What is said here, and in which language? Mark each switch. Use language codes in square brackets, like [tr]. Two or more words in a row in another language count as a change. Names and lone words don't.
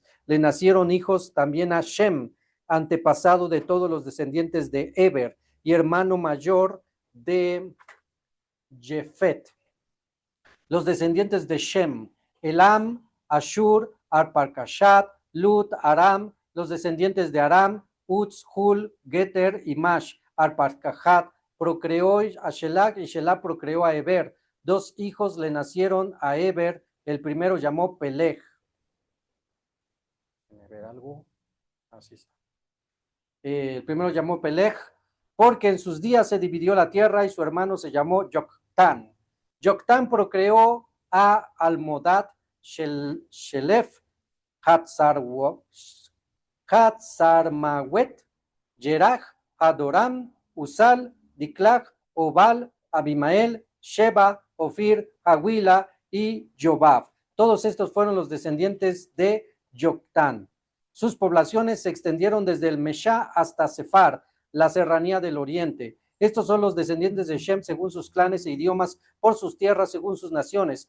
[es] Le nacieron hijos también a Shem, antepasado de todos los descendientes de Eber y hermano mayor de Jefet. Los descendientes de Shem: Elam, Ashur, Arpakashat, Lut, Aram. Los descendientes de Aram: Uz, Hul, Geter y Mash. Arpakashat procreó a Shelah y Shelah procreó a Eber. 2 hijos le nacieron a Eber. El primero llamó Peleg. ¿Déjame ver algo? Así está. El primero llamó Peleg, porque en sus días se dividió la tierra, y su hermano se llamó Joktan. Joktan procreó a Almodad, Shelef, Hatzarmawet, Jerach, Adoram, Usal, Diklag, Obal, Abimael, Sheba, Ofir, Hawila y Jobab. Todos estos fueron los descendientes de Joktan. Sus poblaciones se extendieron desde el Meshá hasta Sefar, la serranía del oriente. Estos son los descendientes de Shem según sus clanes e idiomas, por sus tierras según sus naciones.